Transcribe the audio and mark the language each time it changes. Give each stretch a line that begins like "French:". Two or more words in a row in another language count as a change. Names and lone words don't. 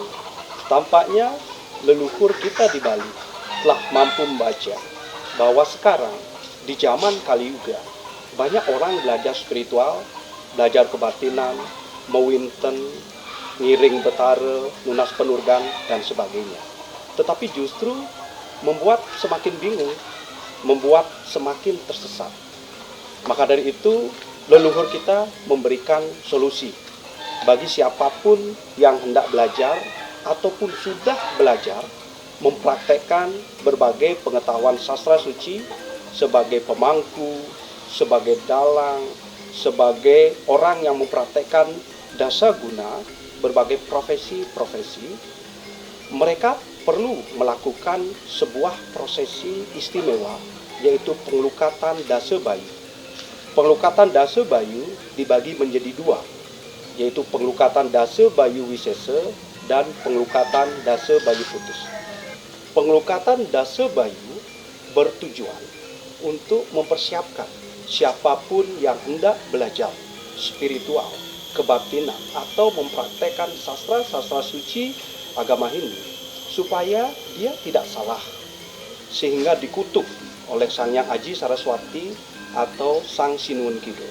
Indonesian: Tampaknya leluhur kita di Bali telah mampu membaca bahwa sekarang di zaman Kali Yuga banyak orang belajar spiritual, belajar kebatinan,
Balinese: mewinten, ngiring betara, nunas penurgan,
Indonesian: dan sebagainya. Tetapi justru membuat semakin bingung, membuat semakin tersesat. Maka dari itu, leluhur kita memberikan solusi bagi siapapun yang hendak belajar ataupun sudah belajar mempraktekkan berbagai pengetahuan sastra suci sebagai pemangku, sebagai dalang, sebagai orang yang mempraktekkan dasa guna berbagai profesi-profesi. Mereka perlu melakukan sebuah prosesi istimewa, yaitu pengelukatan dasa bayu. Pengelukatan dasa bayu dibagi menjadi dua, yaitu pengelukatan dasa bayu wisesa dan pengelukatan dasa bayu putus. Pengelukatan dasa bayu bertujuan untuk mempersiapkan siapapun yang hendak belajar spiritual, kebatinan, atau mempraktekkan sastra-sastra suci agama Hindu, supaya dia tidak salah, sehingga dikutuk oleh Sang Hyang Aji Saraswati atau Sang Sinuwun Kidul.